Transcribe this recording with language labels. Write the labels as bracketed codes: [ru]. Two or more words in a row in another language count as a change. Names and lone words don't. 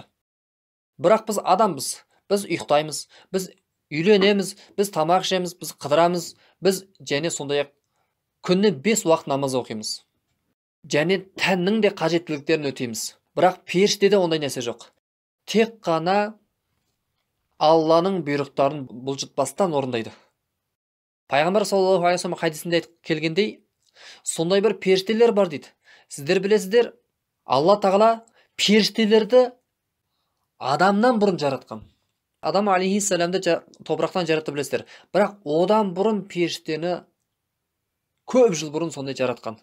[kk] Бірақ біз адамбыз, біз ұйықтаймыз, біз үйленеміз, біз тамақ ішеміз, біз қыдырамыз, біз және сондай күніне 5 уақыт намаз оқимыз. Және тәннің де қажеттіліктерін өтейміз. Бірақ періштеде ондай нәрсе жоқ. Тек қана Алланың бұйрықтарын бұлжытпастан орындайды. Пайғамбар [ar] صلى الله عليه وسلم [kk] хадисінде келгендей, сондай бір періштелер бар дейді. Сіздер білесіздер, Алла Тағала періштелерді адамнан бұрын жаратқан. Адам алейхиссаламды топырақтан жаратты білесіздер. Бірақ одан бұрын періштені көп жыл бұрын сондай жаратқан.